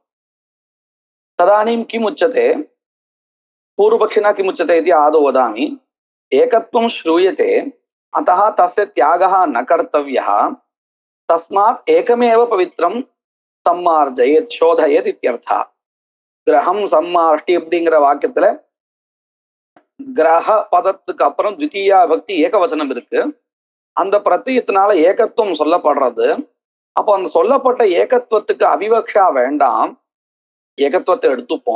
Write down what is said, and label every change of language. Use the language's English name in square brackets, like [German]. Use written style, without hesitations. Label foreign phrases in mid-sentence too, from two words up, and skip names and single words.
[Sanskrit] तदानीं किम् उच्यते? पूर्वपक्षिणा किम् उच्यते इति आदौ वदामि। एकत्वं श्रूयते, अतः तस्य त्यागः न कर्तव्यः, तस्मात् एकमेव पवित्रं सम्मार्जयेत्, शोधयेत् इत्यर्थः. गृहं सम्मार्ष्टि [Tamil] அப்படிங்கிற வாக்கியத்துல கிரக பதத்துக்கு அப்புறம் [Sanskrit] द्वितीया विभक्ति एकवचनम् [Tamil] இருக்கு. அந்த பிரத்யத்தினால ஏகத்துவம் சொல்லப்படுறது. அப்போ அந்த சொல்லப்பட்ட ஏகத்துவத்துக்கு அவிவக்ஷா வேண்டாம், ஏகத்துவத்தை எடுத்துப்போம்.